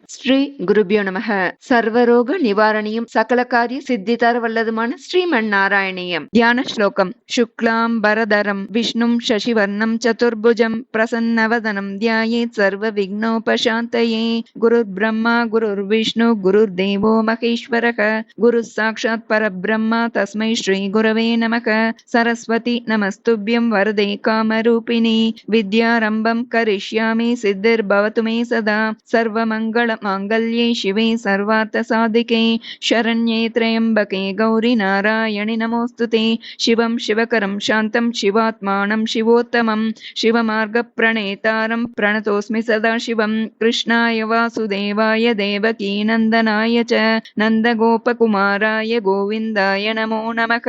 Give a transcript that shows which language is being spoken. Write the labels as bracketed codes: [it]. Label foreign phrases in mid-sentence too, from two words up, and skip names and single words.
[sa] श्री गुरुभ्यो नमः. [ta] சர்வரோக நிவாரணியும் சகல காரிய சித்திதர வல்லதுமான ஸ்ரீமன் நாராயணியம். தியான ஸ்லோகம். [sa] शुक्लाम्बरधरं विष्णुं शशिवर्णं चतुर्भुजं प्रसन्नवदनं ध्यायेत् सर्व विघ्नोपशान्तये. गुरुर् ब्रह्मा गुरुर् विष्णु गुरुर् देवो महेश्वरः. गुरु साक्षात् परब्रह्म तस्मै श्री गुरवे नमः. सरस्वति नमस्तुभ्यं वरदे कामरूपिणि. विद्यारम्भं करिष्यामि सिद्धिर् भवतु मे सदा. சர்வமங்கள मांगल्ये शिवे सर्वार्थसाधिके शरण्ये त्र्यंबके गौरी नारायणि नमोस्तुते. शिवं शिवकरं शान्तं शिवात्मानं शिवोत्तमं शिवमार्गप्रणेतारं प्रणतोऽस्मि सदा शिवं. कृष्णाय वासुदेवाय देवकीनन्दनाय च नन्दगोपकुमाराय गोविन्दाय नमो नमः.